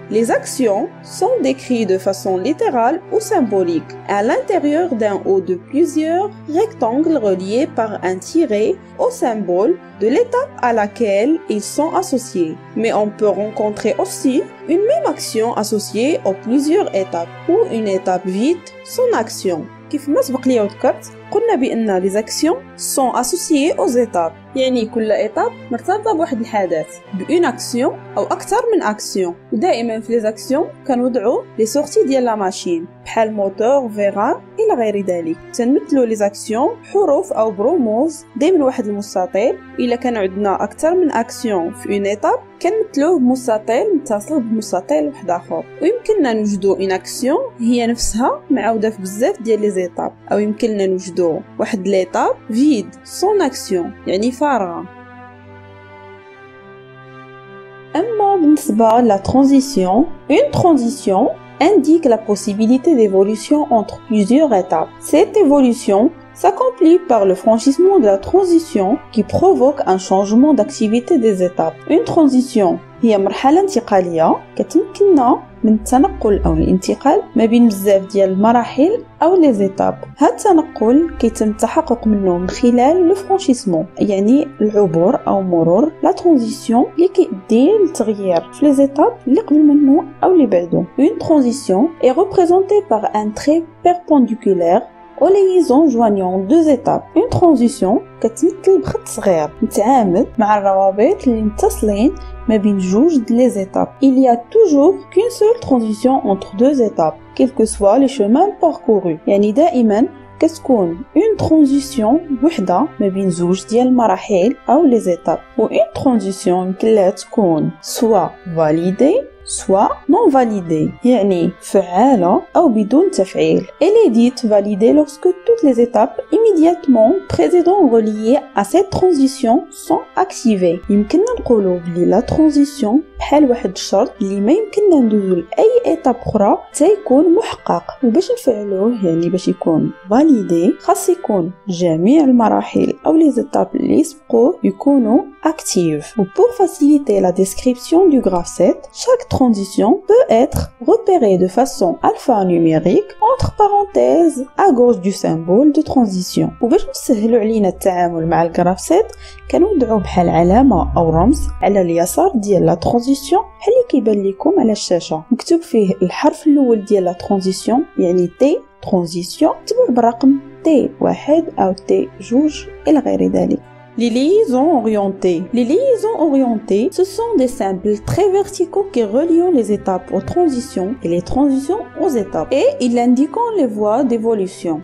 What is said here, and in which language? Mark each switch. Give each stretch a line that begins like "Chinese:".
French: Les actions sont décrites de façon littérale ou symbolique à l'intérieur d'un ou de plusieurs rectangles reliés par un tiret au symbole de l'étape à laquelle ils sont associés. Mais on peut rencontrer aussi une même action associée aux plusieurs étapes ou une étape vide sans action.
Arabic: كيف ما سبق لي وذكرت قلنا بأن
French: les actions sont associées aux étapes،
Arabic: يعني كل إيتاب مرتبطة بواحد الحدث بأون أكسيون أو أكثر من أكسيون. ودائما في لي أكسيون كنوضعوا لي سورتي ديال لا ماشين بحال موتور فيغان إلى غير ذلك. تنمثلوا لي أكسيون بحروف أو برموز دائما واحد المستطيل. إلا كان عندنا أكثر من أكسيون في أون إيتاب كنمثلوه بمستطيل متصل بمستطيل واحد آخر. ويمكننا نوجدوا أون أكسيون هي نفسها معاودة في بزاف ديال لي زيتاب، أو يمكننا نوجدوا واحد ليتاب فيد سون أكسيون يعني فارغة. أما بالنسبة لا ترانزيسيون،
French: une transition indique la possibilité d'évolution entre plusieurs étapes. Cette évolution s'accomplit par le franchissement de la transition qui provoque un changement d'activité des étapes.
Arabic: Une transition هي مرحلة انتقالية كتمكننا من التنقل أو الانتقال ما بين بزاف ديال المراحل أو لي زيتاب. هاد التنقل كيتم التحقق منه من خلال لو فرانشيسمون، يعني العبور أو مرور لا ترانزيسيون اللي كيؤدي للتغيير في لي زيتاب اللي قبل منه أو اللي بعده.
French: Une transition est représentée par un trait perpendiculaire aux liaisons joignant deux étapes.
Arabic: Une transition كتمثل بخط صغير متعامد مع الروابط اللي متصلين ما بين جوج د لي étapes.
French: Il y a toujours qu'une seule transition entre deux étapes, quel que soit les chemins parcourus.
Arabic: يعني دائما كتكون une transition وحده ما بين زوج ديال المراحل أو لي étapes. و une transition يمكن لها تكون
French: soit validée soit non validée،
Arabic: يعني فعالة أو بدون تفعيل.
French: Elle est dite validée lorsque toutes les étapes immédiatement précédentes reliées à cette transition sont activées.
Arabic: يمكننا نقولوا بلي لا ترانزيسيون بحال واحد الشرط اللي ما يمكننا ندوزو لأي إيتاب أخرى حتى يكون محقق. وباش نفعلوه يعني باش يكون validé خاص يكون جميع المراحل أو les étapes اللي سبقوه يكونوا actives.
French: Ou pour faciliter la description du graphe 7, chaque transition peut être repérée de façon alphanumérique entre parenthèses à gauche du symbole de transition.
Arabic: وباش نسهلوا علينا التعامل مع الجراف 7 كنوضعوا بحال علامة أو رمز على اليسار ديال لا ترانزيسيون بحال اللي كيبان لكم على الشاشة، مكتوب فيه الحرف الأول ديال لا ترانزيسيون يعني تي ترانزيسيون متبوع بالرقم تي 1 أو تي 2 إلى غير ذلك.
French: Les liaisons orientées. Les liaisons orientées, ce sont des symboles très verticaux qui relient les étapes aux transitions et les transitions aux étapes. Et ils indiquent les voies d'évolution.